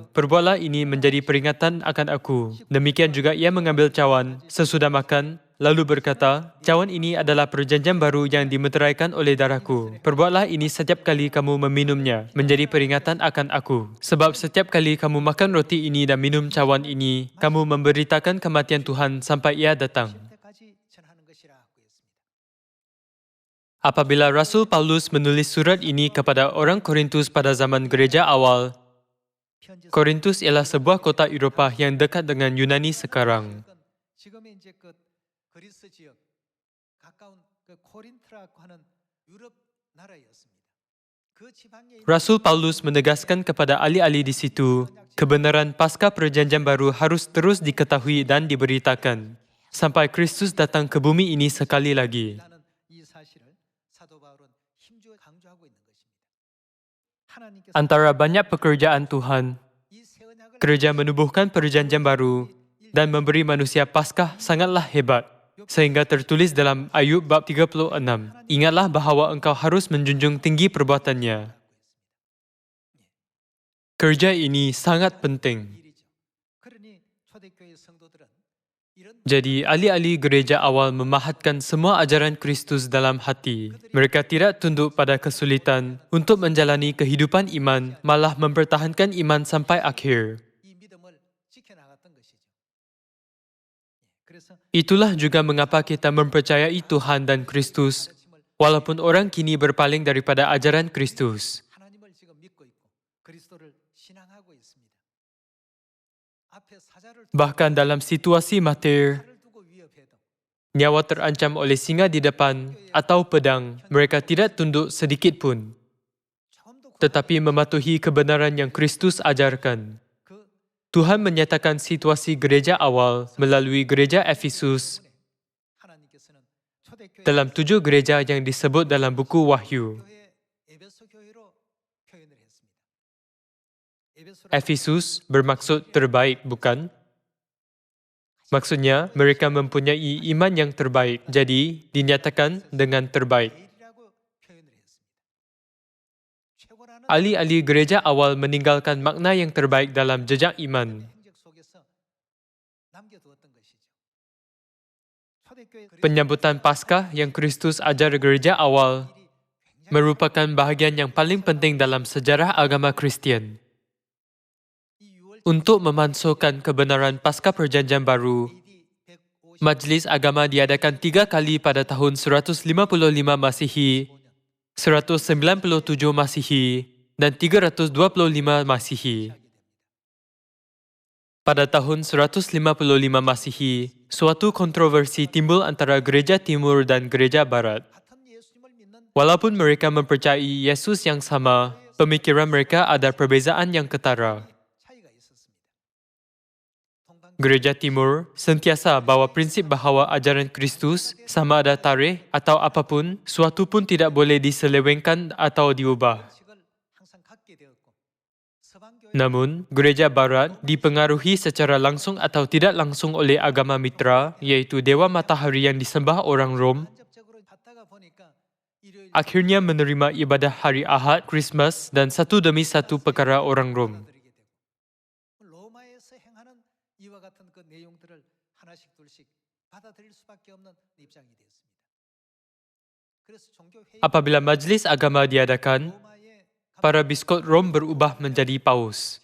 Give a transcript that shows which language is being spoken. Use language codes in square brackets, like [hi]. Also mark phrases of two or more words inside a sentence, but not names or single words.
[ms] Perbuatlah ini menjadi peringatan akan aku. Demikian juga ia mengambil cawan, sesudah makan, lalu berkata, cawan ini adalah perjanjian baru yang dimeteraikan oleh darahku. Perbuatlah ini setiap kali kamu meminumnya, menjadi peringatan akan aku. Sebab setiap kali kamu makan roti ini dan minum cawan ini, kamu memberitakan kematian Tuhan sampai ia datang. [ko] 때까지 전하는 것이라고 했습니다. [ms] Apabila Rasul Paulus menulis surat ini kepada orang Korintus pada zaman gereja awal, [ko] 편지 [ms] Korintus ialah sebuah kota Eropah yang dekat dengan Yunani sekarang. [ko] 지금의 이제 그 그리스 지역 가까운 그 코린트라고 하는 유럽 나라였습니다. 그 지방에 있는 [ms] Rasul Paulus menegaskan kepada ahli-ahli di situ, kebenaran pasca perjanjian baru harus terus diketahui dan diberitakan, sampai Kristus datang ke bumi ini sekali lagi. [ko] 라는 이 사실을 사도 바울은 힘주어 강조하고 있는 것입니다. 하나님께서 [ms] Antara banyak pekerjaan Tuhan, [ko] 이 새 언약을 [ms] kerja menubuhkan perjanjian baru dan memberi manusia Paskah sangatlah hebat. Sehingga tertulis dalam Ayub bab 36, ingatlah bahawa engkau harus menjunjung tinggi perbuatannya. Kerja ini sangat penting. [ko] 일이죠. 그러니 초대교회 성도들은 이런 [ms] Jadi, ahli-ahli gereja awal memahatkan semua ajaran Kristus dalam hati. Mereka tidak tunduk pada kesulitan untuk menjalani kehidupan iman, malah mempertahankan iman sampai akhir. [ko] 이 믿음을 지켜나갔던 것이죠. 그래서 [ms] Itulah juga mengapa kita mempercayai Tuhan dan Kristus, walaupun orang kini berpaling daripada ajaran Kristus. [ko] 하나님을 지금 믿고 있고 그리스도를 신앙하고 있습니다. 앞에 사자를 [ms] Bahkan dalam situasi matir, [ko] 두고 위협해도 [ms] nyawa terancam oleh singa di depan atau pedang, mereka tidak tunduk sedikit pun, [ko] 처음도 [ms] tetapi mematuhi kebenaran yang Kristus ajarkan. [ko] 그 [ms] Tuhan menyatakan situasi gereja awal melalui gereja Efesus [ko] 하나님께서는 초대교회 [ms] dalam 7 gereja yang disebut dalam buku Wahyu. [ko] 교회 에베소 교회로 표현을 했습니다. 에베소라는 [ms] Efesus bermaksud terbaik, bukan? Maksudnya, mereka mempunyai iman yang terbaik, jadi dinyatakan dengan terbaik. [ko] 제일이라고 표현을 했습니다. 최고라는 [ms] Ahli-ahli gereja awal meninggalkan makna yang terbaik dalam jejak iman. [ko] 행적 속에서 남겨두었던 것이죠. 초대교회 [ms] Penyambutan Paskah yang Kristus ajar gereja awal merupakan bahagian yang paling penting dalam sejarah agama Kristian. [ko] 이 6월 [ms] Untuk memansuhkan kebenaran Paskah Perjanjian Baru, AD 150 Majlis Agama diadakan 3 kali pada tahun 155 Masihi, 197 Masihi, dan 325 Masihi. Pada tahun 155 Masihi, suatu kontroversi timbul antara gereja timur dan gereja barat. [ko] 같은 예수님을 믿는 [ms] Walaupun mereka mempercayai Yesus yang sama, pemikiran mereka ada perbezaan yang ketara. [ko] 차이가 있었습니다. 동방 [ms] Gereja Timur sentiasa bawa prinsip bahawa ajaran Kristus, sama ada tarikh atau apapun, suatu pun tidak boleh diselewengkan atau diubah. [ko] 식을 항상 갖게 되었고 서방교회 [ms] Namun, gereja barat dipengaruhi secara langsung atau tidak langsung oleh agama mitra, iaitu Dewa Matahari yang disembah orang Rom, [ko] 간접적으로 받다가 보니까 일요일 [ms] akhirnya menerima ibadah hari Ahad, Christmas, dan satu demi satu perkara orang Rom. [ko] 드리게 되고 로마에서 행하는 이와 같은 그 내용들을 하나씩 둘씩 받아들일 수밖에 없는 입장이 되었습니다. 그래서 종교 회의 [ms] Apabila majlis agama diadakan, [ko] 로마의 [ms] para biskop Rom berubah menjadi paus.